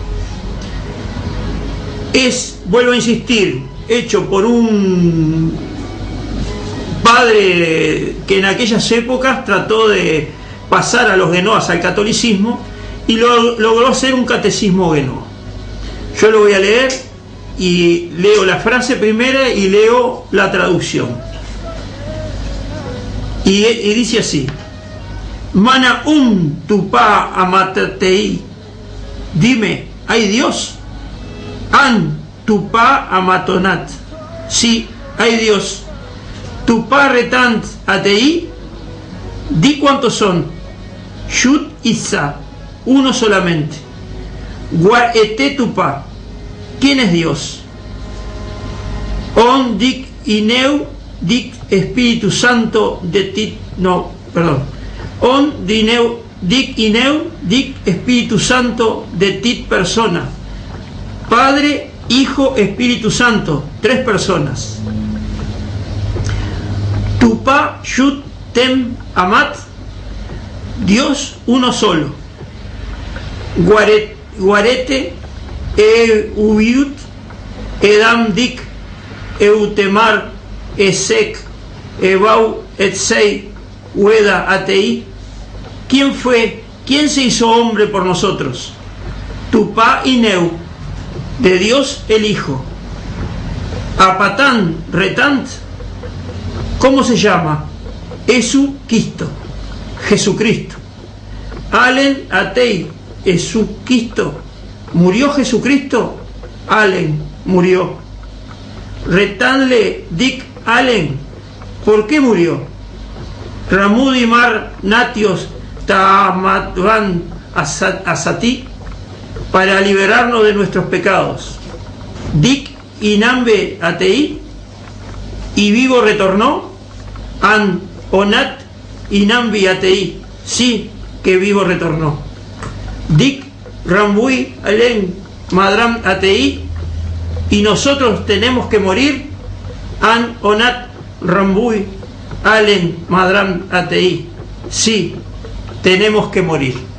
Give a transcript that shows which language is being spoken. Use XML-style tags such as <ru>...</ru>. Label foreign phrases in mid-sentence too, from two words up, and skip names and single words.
<es>Es, vuelvo a insistir, hecho por un padre que en aquellas épocas trató de pasar a los genoas al catolicismo y logró hacer un catecismo genoa. Yo lo voy a leer y leo la frase primera y leo la traducción. Y dice así:</es> <pue>Mana tupa amatatei.</pue> <es>Dime, ¿hay Dios?</es> <pue>An tupa amatonat.</pue> <es>Sí, hay Dios.</es> <pue>Tupa retant atei.</pue> <es>Di cuántos son.</es> <pue>Shut isa,</pue> <es>uno solamente.</es> <pue>Guaete tupa.</pue> <es>¿Quién es Dios?</es> <pue>On dik ineu dik Espíritu Santo de tit.</pue> <es>No, perdón.</es> <pue>On dineu dik ineu dik Espíritu Santo de tit persona.</pue> <es>Padre, Hijo, Espíritu Santo, 3 personas.</es> <pue>Tupa shut tem amat.</pue> <es>Dios uno solo.</es> <pue>Guarete ubiut edam dik eutemar esek ebau etsei ueda atei.</pue> <es>¿Quién fue? ¿Quién se hizo hombre por nosotros?</es> <pue>Tupá ineu,</pue> <es>de Dios el Hijo.</es> <pue>Apatán retant,</pue> <es>¿cómo se llama? Jesucristo, Jesucristo.</es> <pue>Alen atei, Jesucristo.</pue> <es>¿Murió Jesucristo? Allen murió.</es> <pue>Retanle dic Allen,</pue> <es>¿Por qué murió?</es> <pue>Ramudi Mar Natios Tamatvan Asati,</pue> <es>para liberarnos de nuestros pecados.</es> <pue>Dik Inambe Atei,</pue> <es>y vivo retornó.</es> <pue>An Onat Inambi Atei,</pue> <es>sí que vivo retornó.</es> <pue>Dik Rambui Alen Madram Atei,</pue> <es>y nosotros tenemos que morir.</es> <pue>An Onat Rambui Alen Madram Atei,</pue> <es>sí, tenemos que morir.</es>